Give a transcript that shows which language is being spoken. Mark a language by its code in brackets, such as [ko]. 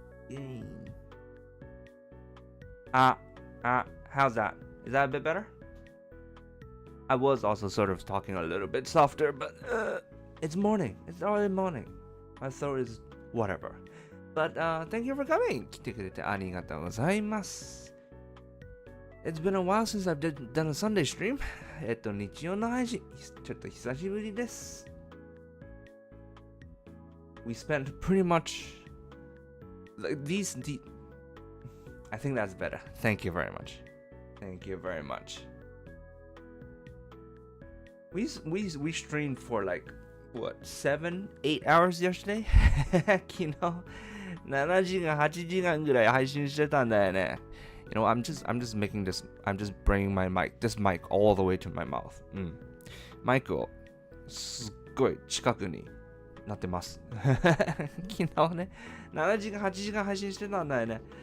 [en] Game. How's that? Is that a bit better? I was also sort of talking a little bit softer, but it's morning. It's already morning. My throat is whatever. But thank you for coming. [ja] 来てくれてありがとうございます。 [en] It's been a while since I've done a Sunday stream. [ja] 日曜の配信、ちょっと久しぶりです。 [en] We spent pretty much like these. I think that's better. Thank you very much. Thank you very much. We streamed for like what 7-8 hours yesterday. [ja] 昨日7時間8時間ぐらい配信してたんだよね。 [en] You know, I'm just making this. I'm just bringing this mic all the way to my mouth. [ja] マイクをすっごい近くになってます。昨日ね、7時間8時間配信してたんだよね。